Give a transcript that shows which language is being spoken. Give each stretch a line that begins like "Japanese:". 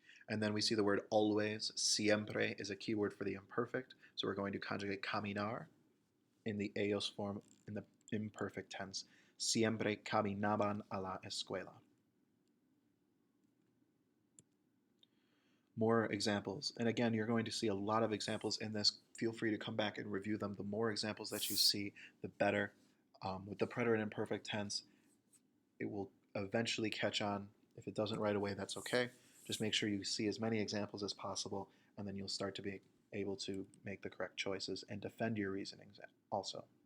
English: And then we see the word always. Siempre is a keyword for the imperfect, so we're going to conjugate caminar in the ellos form in the imperfect tense.
Spanish: Siempre caminaban a la escuela.
English: More examples. And again, you're going to see a lot of examples in this. Feel free to come back and review them. The more examples that you see, the better. With the preterite and imperfect tense, it will eventually catch on. If it doesn't right away, that's okay. Just make sure you see as many examples as possible, and then you'll start to be able to make the correct choices and defend your reasonings also.